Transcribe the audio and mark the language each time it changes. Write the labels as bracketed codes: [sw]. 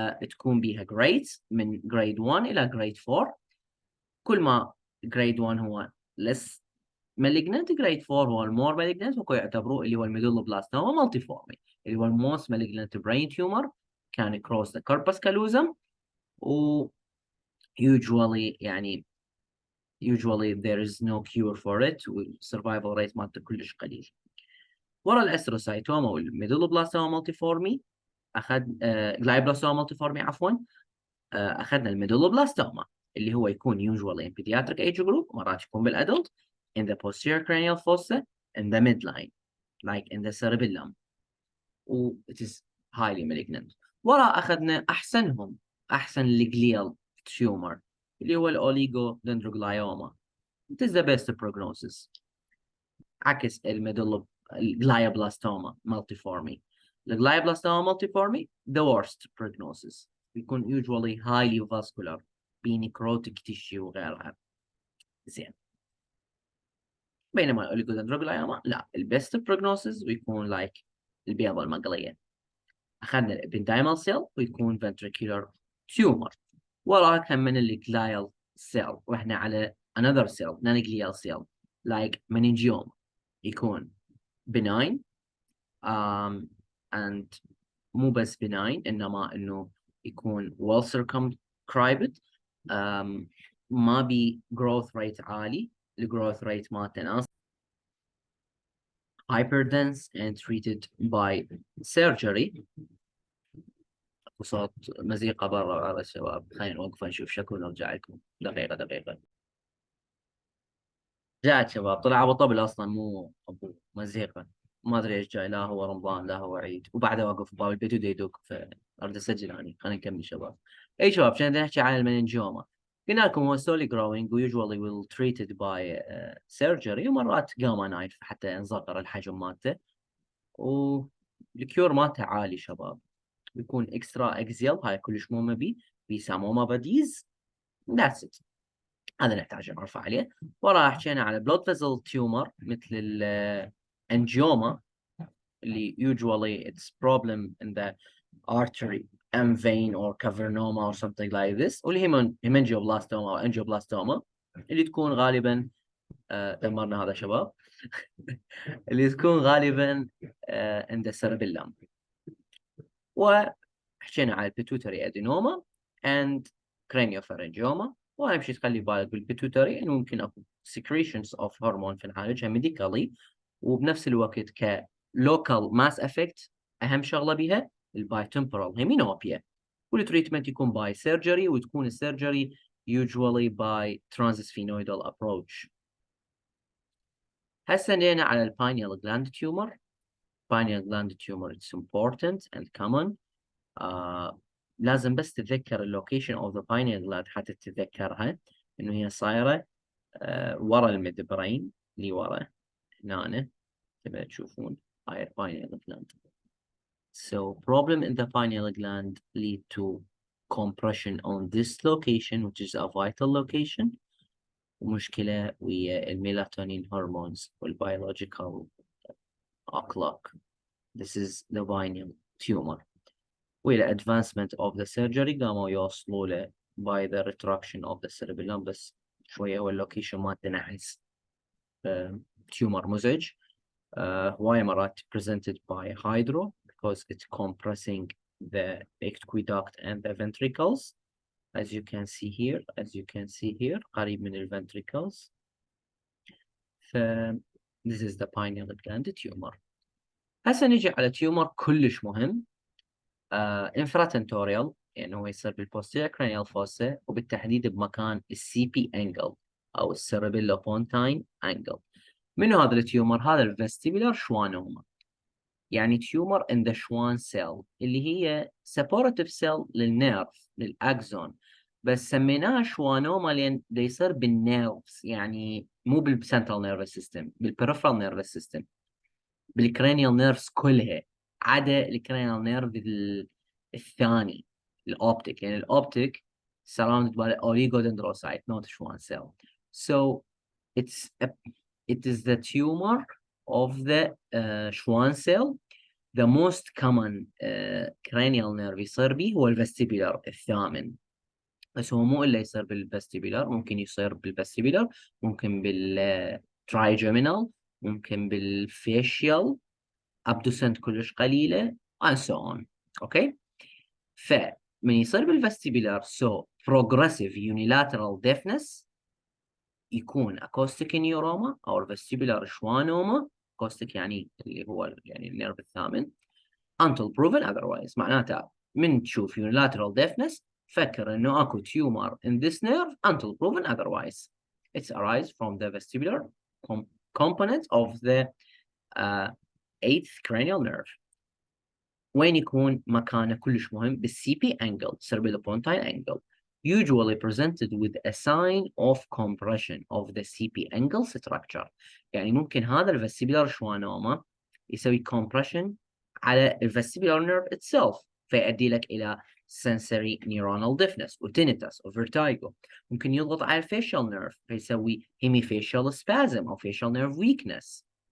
[ar] تكون بيها grades من grade 1 إلى grade 4. كل ما grade 1 هو [en] less malignant، [ar] grade 4 هو المور malignant، ويعتبروه اللي هو الميدولوبلاستوما multiforme اللي هو الموست malignant brain tumor كان [en] cross the corpus callosum. و usually يعني usually there is no cure for it، والsurvival rate مالته كلش قليل. [ar] ورا الاستروسايتوما والميدولوبلاستوما مالتيفورمي جلايبلاستوما مالتيفورمي عفوا، اخذنا الميدولوبلاستوما اللي هو يكون [en] usually in pediatric age group، [ar] مرات يكون بالادلت [en] in the posterior cranial fossa in the midline like in the cerebellum، [ar] و [en] it is highly malignant. [ar] ورا اخذنا احسن الجليال تيومر اللي هو الاوليجو دندروغلايوما. [en] It is the best prognosis عكس الجلايوبلاستوما multiforme. الجلايوبلاستوما multiforme the worst prognosis، يكون usually highly vascular بنيكروتيك tissue وغيرها. [ar] زين. بينما الاوليجودندروغلايوما لا، البيست prognosis ويكون like البيضة المقلية. أخذنا الابندايمال سيل ويكون ventricular tumor. وراها كم من الجلايال سيل، واحنا على another cell non-glial cell like meningioma يكون benign and مو بس benign إنما إنه يكون [en] well circumscribed، [ar] ما بي growth rate عالي، ال growth rate مالته ناس [en] hyperdense and treated by surgery. [ar] وصوت مزيقة برا على الشباب، خلينا نوقف نشوف شكو ونرجع لكم. دقيقة جاءت شباب، طلع ابو طبل اصلا مو ابو مزيقة، ما ادري ايش جاي، لا هو رمضان لا هو عيد، وبعده واقف بباب البيت يدوك، فارد اسجل اني. خلينا نكمل شباب. اي شباب، كنا نحكي عن المننجوما. قلنا لكم هو [en] slowly growing [ar] و [en] usually will treated by surgery، [ar] ومرات جاما نايف حتى ينصغر الحجم مالته، والكيور مالته عالي شباب. بيكون اكسترا اكزيال، هاي كلش مهمة بيسموما بديز. ذاتس ات، هذا نحتاج نعرف عليه. وراها حكينا على blood vessel tumor مثل الانجيوما اللي [en] usually it's problem in the artery and vein or cavernoma or something like this، [ar] والهيمنجيوبلاستوما او انجيوبلاستوما اللي تكون غالبا دمرنا هذا شباب اللي تكون غالبا [en] in the cerebellum. [ar] وحكينا على البيتوتري ادينوما [en] and craniopharyngioma. [ar] واهم شيء تخلي بالك بالبيتوتري انه ممكن اكو [en] secretions of hormone [ar] في نعالجها medically، وبنفس الوقت ك local mass effect اهم شغله بها البايتمبرال هيمينوبيا، والتريتمنت يكون باي سيرجري، وتكون السيرجري [en] usually by transsphenoidal approach. [ar] هسه جينا على الباينيال gland tumor. [en] pineal gland tumor it's important and common. [ar] لازم بس تتذكر اللوكيشن اوف ذا pineal gland حتى تتذكرها انه هي صايره ورا الميد برين، اللي ورا هنا تبى تشوفون هاي pineal gland. [en] So problem in the pineal gland lead to compression on this location which is a vital location، [ar] ومشكلة ويا الميلاتونين هرمونز والبيولوجيكال [en] clock. This is the pineal tumor. [ar] وإلى [en] advancement of the surgery [ar] قاموا يوصلوا له [en] by the retraction of the cerebellum، [ar] بس شوية هو اللوكيشن مالته نحس tumor مزعج. [en] هواية مرات presented by hydro because it's compressing the aqueduct and the ventricles as you can see here [ar] قريب من ال [en] ventricles. this is the pineal gland tumor. [ar] هسه نجي على tumor كلش مهم infratentorial، يعني هو يصير بالposterior cranial fossa، وبالتحديد بمكان السي بي انجل او السيربيلوبونتاين انجل. منو هذا التيومر؟ هذا الفيستيبولار شوانوما، يعني تيومر in the شوان سيل اللي هي supportive cell للنيرف للاكزون، بس سميناها شوانوما لان ده يصير بالنيرفز، يعني مو بالسنترال نيرفس سيستم، بالبريفرال نيرفس سيستم، بالكرانيال نيرفز كلها عدا الكرانيال نيرف الثاني الاوبتيك، يعني الاوبتيك [en] surrounded by the oligodendrocyte not Schwann cell. So it is the tumor of the Schwann cell the most common cranial nerve [ar] يصير به هو الفستيبولار الثامن. بس هو مو إلا يصير بالفستيبولار، ممكن يصير بالفستيبولار، ممكن بالترايجيمينال، ممكن بالفيشيال، abducent كلش قليلة and so on. اوكي. فمن يصير بالفستيبولار [en] so progressive unilateral deafness يكون acoustic neuroma أو vestibular schwannoma. [ar] acoustic يعني اللي هو يعني النيرف الثامن [en] until proven otherwise. [ar] معناته من تشوف [en] unilateral deafness [ar] فكر انه اكو [en] tumor in this nerve until proven otherwise. It's arise from the vestibular component of the eighth cranial nerve. [ar] وين يكون مكانه كلش مهم؟ بالسي بي [en] angle cerebellopontine angle usually presented with a sign of compression of the CP angle structure. [ar] يعني ممكن هذا الفستيبولار شوانوما يسوي compression على الفستيبولار nerve itself فيؤدي لك إلى [en] sensory neuronal deafness [ar] وtinnitus وvertigo. ممكن يضغط على الفيشال nerve فيسوي [en] hemifacial spasm [ar] أو [en] facial nerve weakness.